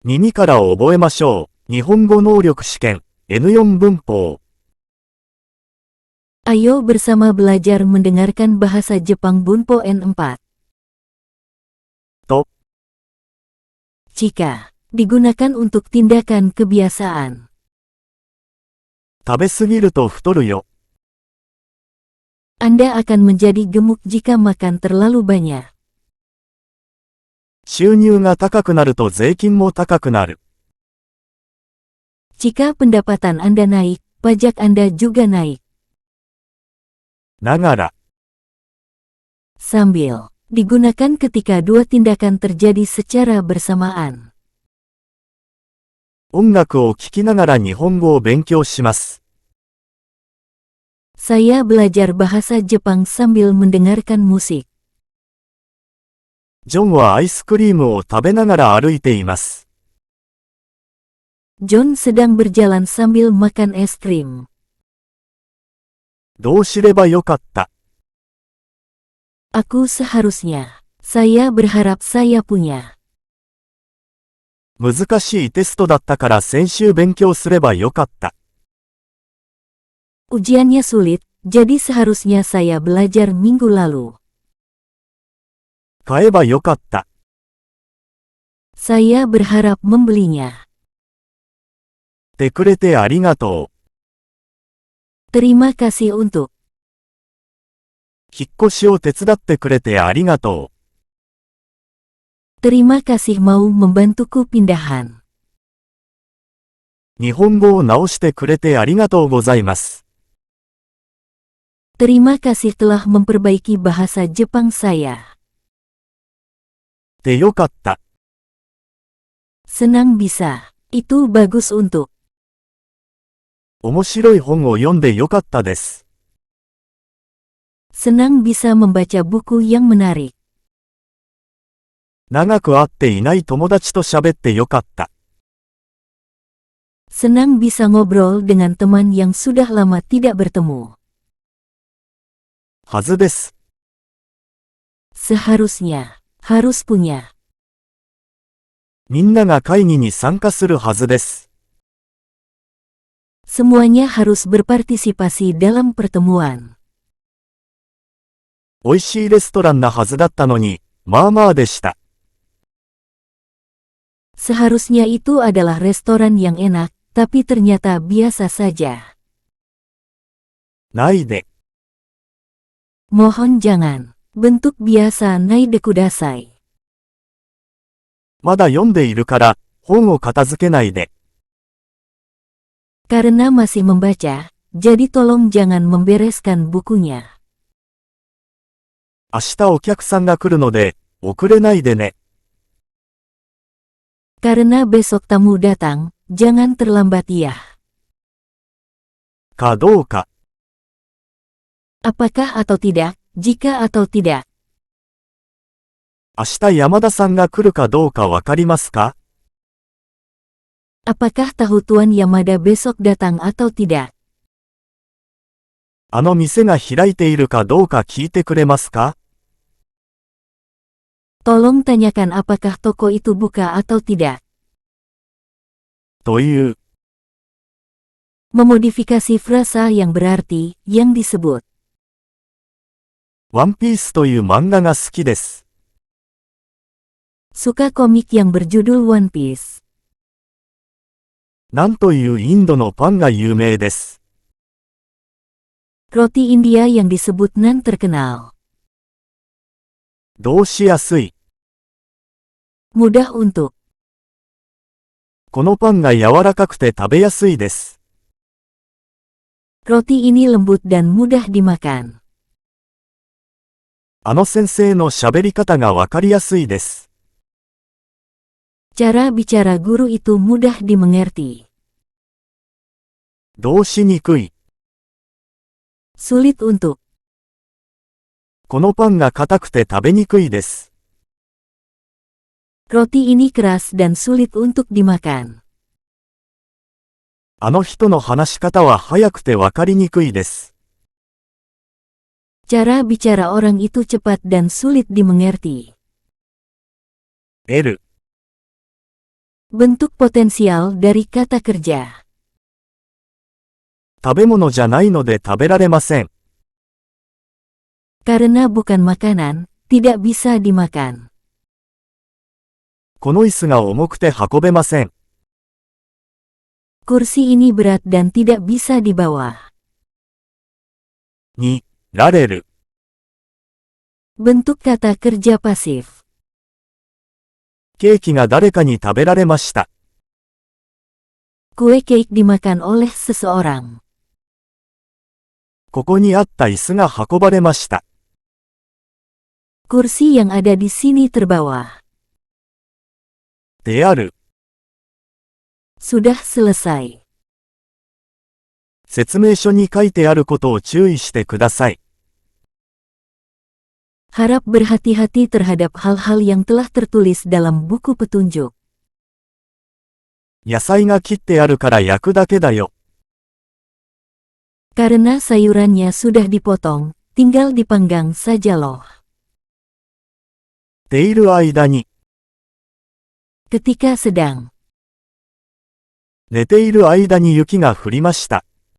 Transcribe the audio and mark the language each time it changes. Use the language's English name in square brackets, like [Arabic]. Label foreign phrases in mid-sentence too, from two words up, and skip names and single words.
[Japanese] 耳から覚えましょう。日本語能力試験 N4 文法。 [Indonesian] Ayo bersama belajar mendengarkan bahasa Jepang Bunpo N4. [Japanese] と、 [Indonesian] Jika digunakan untuk tindakan kebiasaan. [Japanese] 食べすぎると太るよ。 [Indonesian] Anda akan menjadi gemuk jika makan terlalu banyak. [Japanese] 収入が高くなると税金も高くなる。 [Indonesian] Jika pendapatan Anda naik, pajak Anda juga naik. [Japanese] ながら、 [Indonesian] Sambil digunakan ketika dua tindakan terjadi secara bersamaan. [Japanese] 音楽を聴きながら日本語を勉強します。 [Indonesian] Saya belajar bahasa Jepang sambil mendengarkan musik. [Japanese] ジョンはアイスクリームを食べながら歩いています。 [Indonesian] John sedang berjalan sambil makan es krim. [Japanese] どうすればよかった。 [Indonesian] Aku seharusnya. Saya berharap saya punya. [Japanese] 難しいテストだったから先週勉強すればよかった。 [Indonesian] Ujiannya sulit, jadi seharusnya saya belajar minggu lalu. [Japanese] 買えばよかった。 [Indonesian] Saya berharap membelinya. [Japanese] てくれてありがとう。 [Indonesian] Terima kasih untuk. [Japanese] 引っ越しを手伝ってくれてありがとう。 [Indonesian] Terima kasih mau membantuku pindahan. [Japanese] 日本語を直してくれてありがとうございます。 [Indonesian] Terima kasih telah memperbaiki bahasa Jepang saya. [Japanese] でよかった。 [Indonesian] Senang bisa. Itu bagus untuk. [Japanese] 面白い本を読んでよかったです。 [Indonesian] Senang bisa membaca buku yang menarik. [Japanese] 長く会っていない友達と喋ってよかった。 [Indonesian] Senang bisa ngobrol dengan teman yang sudah lama tidak bertemu. [Japanese] はずです。 [Indonesian] Seharusnya. Harus punya. [Japanese] みんなが会議に参加するはずです。 [Indonesian] Semuanya harus berpartisipasi dalam pertemuan. [Japanese] 美味しいレストランなはずだったのに、まあまあでした。 [Indonesian] Seharusnya itu adalah restoran yang enak, tapi ternyata biasa saja. [Japanese] ないで。 [Indonesian] Mohon jangan. Bentuk biasa [Japanese] ないでください. まだ読んでいるから、本を片付けないで。 [Indonesian] Karena masih membaca, jadi tolong jangan membereskan bukunya. [Japanese] 明日お客さんが来るので、遅れないでね。 [Indonesian] Karena besok tamu datang, jangan terlambat ya. [Japanese] かどうか。 [Indonesian] Apakah atau tidak, jika atau tidak. [Japanese] 明日山田さんが来るかどうかわかりますか？ [Indonesian] Apakah tahu Tuan Yamada besok datang atau tidak? [Japanese] あの店が開いているかどうか聞いてくれますか？ [Indonesian] Tolong tanyakan apakah toko itu buka atau tidak. [Japanese] という。 [Indonesian] Memodifikasi frasa yang berarti, yang disebut. [Japanese] ワンピースという漫画が好きです。 [Indonesian] Suka komik yang berjudul One Piece. [Japanese] なんというインドのパンが有名です。 [Indonesian] Roti India yang disebut nan terkenal. [Japanese] どうしやすい。 [Indonesian] Mudah untuk. [Japanese] このパンが柔らかくて食べやすいです。 [Indonesian] Roti ini lembut dan mudah dimakan. [Japanese] あの先生の喋り方がわかりやすいです。 [Indonesian] Cara bicara guru itu mudah dimengerti. [Japanese] どうしにくい。 [Indonesian] Sulit untuk. [Japanese] このパンが硬くて食べにくいです。 [Indonesian] Roti ini keras dan sulit untuk dimakan. [Japanese] あの人の話し方は早くてわかりにくいです。 [Indonesian] Cara bicara orang itu cepat dan sulit dimengerti. L Bentuk potensial dari kata kerja. [Japanese] 食べ物じゃないので食べられません。 [Indonesian] Karena bukan makanan, tidak bisa dimakan. [Japanese] この椅子が重くて運べません。 [Indonesian] Kursi ini berat dan tidak bisa dibawa. [Japanese] に、られる。 [Indonesian] Bentuk kata kerja pasif. [Japanese] ケーキが誰かに食べられました。 [Indonesian] Kue cake dimakan oleh seseorang. [Japanese] ここにあった椅子が運ばれました。 [Indonesian] Kursi yang ada di sini terbawa. [Japanese] である。 [Indonesian] Sudah selesai. [Japanese] 説明書に書いてあることを注意してください。 [Indonesian] Harap berhati-hati terhadap hal-hal yang telah tertulis dalam buku petunjuk. [Japanese] 野菜が切ってあるから焼くだけだよ。 [Indonesian] Karena sayurannya sudah dipotong, tinggal dipanggang saja loh. [Japanese] ている間に、 [Indonesian] Ketika sedang. [Japanese] 寝ている間に雪が降りました。